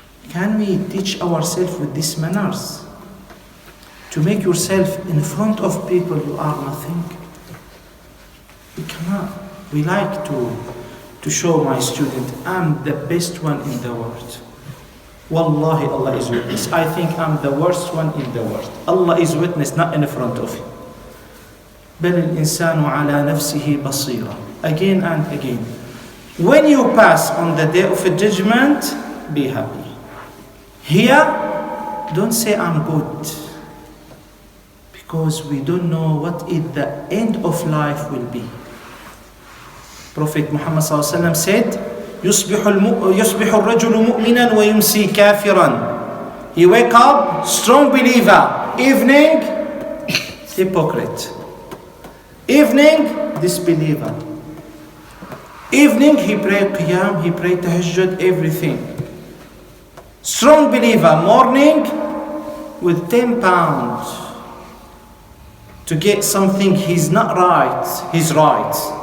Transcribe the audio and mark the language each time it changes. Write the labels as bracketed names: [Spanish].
[English] Can we teach ourselves with these manners? To make yourself in front of people you are nothing. We cannot. We like to show my student, I'm the best one in the world. Wallahi, Allah is witness. I think I'm the worst one in the world. Allah is witness, not in front of you. [Arabic] بل الإنسان على نفسه بصيرة. [English] Again and again. When you pass on the day of judgment, be happy. Here, don't say I'm good. Because we don't know what is the end of life will be. Prophet Muhammad said, [Arabic] يصبح الرجل مؤمنا ويمسي كافرا. [English] He wake up, strong believer. Evening, hypocrite. Evening, disbeliever. Evening, he pray qiyam, he pray tahajjud, everything. Strong believer. Morning, with 10 pounds to get something he's not right, he's right.